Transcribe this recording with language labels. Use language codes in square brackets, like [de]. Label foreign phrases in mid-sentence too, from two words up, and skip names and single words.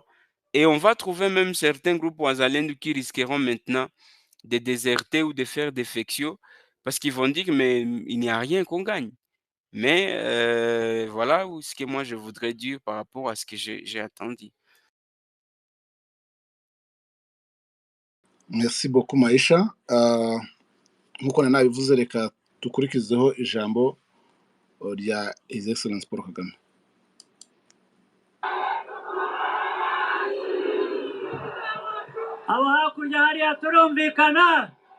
[fr] Et on va trouver même certains groupes ouazalènes qui risqueront maintenant de déserter ou de faire défection parce qu'ils vont dire mais il n'y a rien qu'on gagne. Mais voilà ce que moi je voudrais dire par rapport à ce que j'ai entendu. Merci beaucoup Maisha. [rw] Nk'uko nari nabivuze reka dukurikizeho ijambo rya [en] His Excellence [rw] Paul Kagame. Abo hakurya hariya turumvikana.